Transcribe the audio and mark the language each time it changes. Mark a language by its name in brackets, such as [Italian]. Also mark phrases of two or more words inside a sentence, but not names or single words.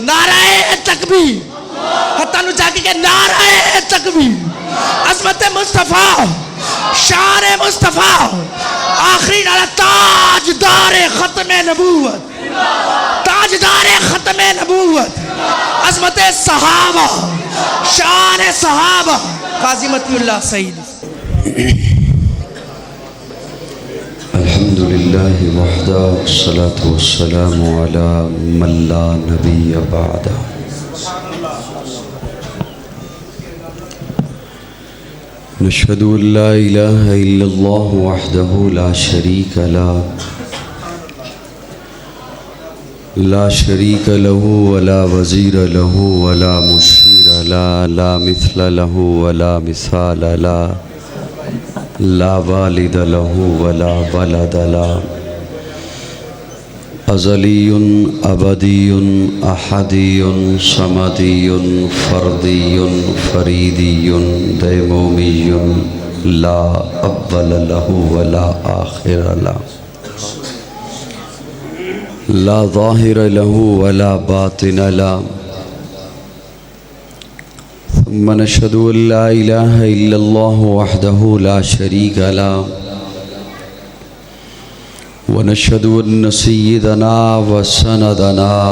[Urdu] نعرہ تکبیر، حتیٰ نچا کے نعرہ تکبیر، عظمت مصطفیٰ، شان مصطفیٰ، آخری نعرہ تاجدار ختم نبوت، تاجدار ختم نبوت، عظمت صحابہ، شان صحابہ، قاضی متی اللہ سعیدی۔ [Arabic] الحمدللہ وحدہ والصلاة والسلام علی من لا نبی بعدہ۔ نشہد ان لا الہ الا اللہ وحدہ لا شریک لا شریک لہ ولا وزیر لہ ولا مشیر لا لا مثل لہ ولا مثال لا والد لہ ولا ولد لا، ازلی ابدی احدی صمدی فردی فریدی دیمومی لا اول لہ ولا آخر لا ظاہر لہ ولا باطن لا، ثم نشهد ان لا اله الا الله وحده لا شريك له ونشهد أن سيدنا وسندنا